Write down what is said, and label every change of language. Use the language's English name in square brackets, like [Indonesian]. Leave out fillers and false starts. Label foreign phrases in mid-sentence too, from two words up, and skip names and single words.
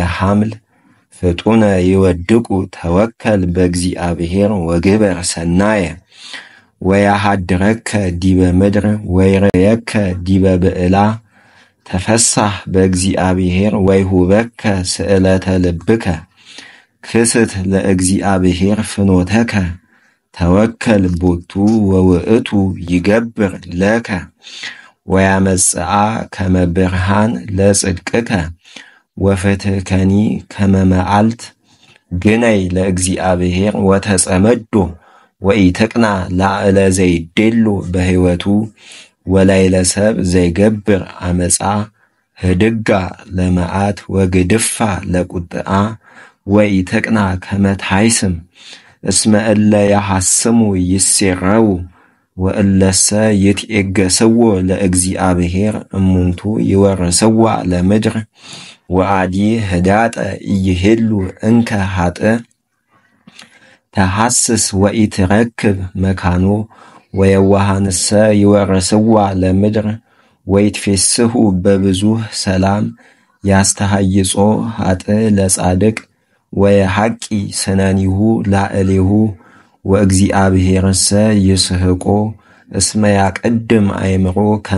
[Geez] ሐምል ፍጡነ ይወድቁ ተወከል በእግዚአብሔር ወግበር ሰናየ ወያሃድረከ ዲበ ምድር ወይረየከ ዲበ ብዕላ ተፈሳህ በእግዚአብሔር ወይሁበከ ስእለተ ልብከ ክስት ለእግዚአብሔር ፍኖተከ ተወከል ቦቱ ወውእቱ ይገብር ለከ ወያመጽአ ከመ ብርሃን ለጽድቅከ ወፍትሕከኒ ከመ መዓልት ግነይ ለእግዚአብሔር ወተጸመዶ ወኢተቅና ላዕለ ዘይዴሎ በሕይወቱ ወላይለ ሰብ ዘይገብር አመፃ ህድጋ ለመዓት ወግድፋ ለቁጥአ ወኢተቅና ከመ ታይስም እስመ እለ ያሐስሙ ይሴረው ወእለሰ ይትዔገሰዎ ለእግዚአብሔር እሙንቱ ይወርሰዋ ለምድር ወአዲ ህዳጠ ኢይሄሉ እንከ ኃጥእ ተሐስስ ወኢትረክብ መካኖ ወየዋሃንሰ ይወርስዋ ለምድር ወይትፌስሑ በብዙህ ሰላም ያስተሃይጾ ኃጥእ ለጻድቅ ወየሐቂ ስነኒሁ ላዕሌሁ ወእግዚአብሔርሰ ይስሕቆ እስመ ያቀድም አእምሮ ከመ